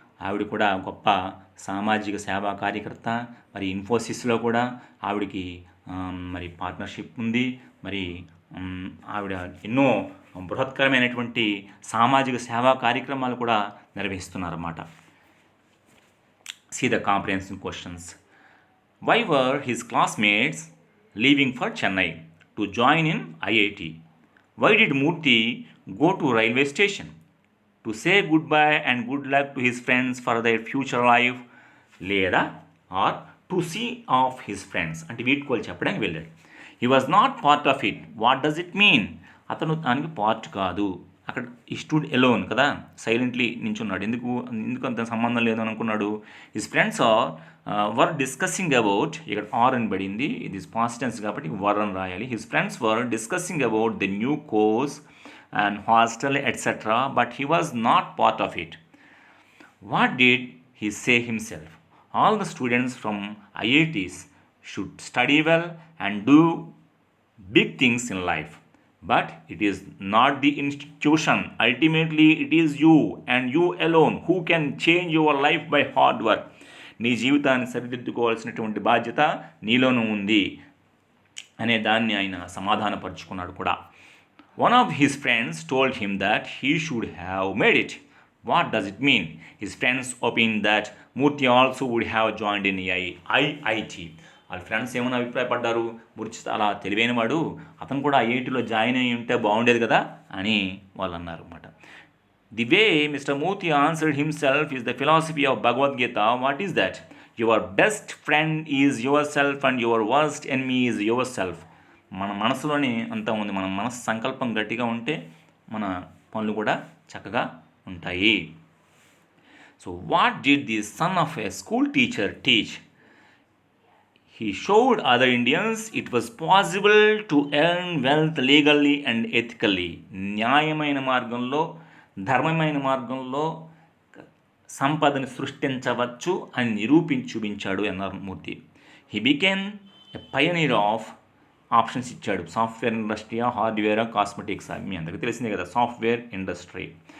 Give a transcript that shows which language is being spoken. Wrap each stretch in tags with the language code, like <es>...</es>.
<te>ఆవిడ కూడా గొప్ప సామాజిక సేవా కార్యకర్త. మరి ఇన్ఫోసిస్లో కూడా ఆవిడకి మరి పార్ట్నర్షిప్ ఉంది. మరి ఆవిడ ఎన్నో బృహత్కరమైనటువంటి సామాజిక సేవా కార్యక్రమాలు కూడా నిర్వహిస్తున్నారన్నమాట.</te> <en>See the comprehensive questions. Why were his classmates leaving for Chennai to join in IIT? Why did Murthy go to railway station? To say goodbye and good luck to his friends for their future life, లేదా or to see off his friends</en> <te>అంటే వీడ్కోలు చెప్పడానికి వెళ్ళాడు.</te> <en>He was not part of it. What does it mean?</en> <te>అతను దానికి part కాదు. అక్కడ ఈ స్టూడ్ ఎలోన్ కదా, సైలెంట్లీ నించున్నాడు. ఎందుకు అంత సంబంధం లేదు అని అనుకున్నాడు.</te> <en>his friends were discussing about,</en> <te>ఇక్కడ ఆర్ అని పడింది, ఇది పాస్ట్ టెన్స్ కాబట్టి వర్ అని రాయాలి.</te> <en>His friends were discussing about the new course and hostel etcetera, but he was not part of it. What did he say himself? All the students from IITs should study well and do big things in life. But it is not the institution. Ultimately, it is you and you alone who can change your life by hard work.</en> <te>నీ జీవితాన్ని సరిదిద్దుకోవాల్సినటువంటి బాధ్యత నీలోనూ ఉంది అనే దాన్ని ఆయన సమాధానపరుచుకున్నాడు కూడా.</te> <en>One of his friends told him that he should have made it. What does it mean? His friends opined that Murthy also would have joined in IIT.</en> <te>వాళ్ళ friends ఏమైనా అభిప్రాయపడ్డారు, మూర్తి చాలా తెలివైనవాడు, అతను కూడా ఐఐటిలో జాయిన్ అయ్యి ఉంటే బాగుండేది కదా అని వాళ్ళు అన్నారు అనమాట.</te> <en>The way mister Murthy answered himself is the philosophy of Bhagavad Gita. What is that? Your best friend is your self and your worst enemy is your self.</en> <te>మన మనసులోనే అంతా ఉంది. మన మనసు సంకల్పం గట్టిగా ఉంటే మన పనులు కూడా చక్కగా ఉంటాయి.</te> <en>So what did the son of a school teacher teach? He showed other Indians it was possible to earn wealth legally and ethically.</en> <te>న్యాయమైన మార్గంలో, ధర్మమైన మార్గంలో సంపదని సృష్టించవచ్చు అని నిరూపించి చూపించాడు NR Murthy.</te> <en>He became a pioneer of options ఇచ్చాడు.</en> <te>Software ఇండస్ట్రీయా, హార్డ్వేరా, cosmetics. మీ అందరికీ తెలిసిందే కదా సాఫ్ట్వేర్ ఇండస్ట్రీ.</te>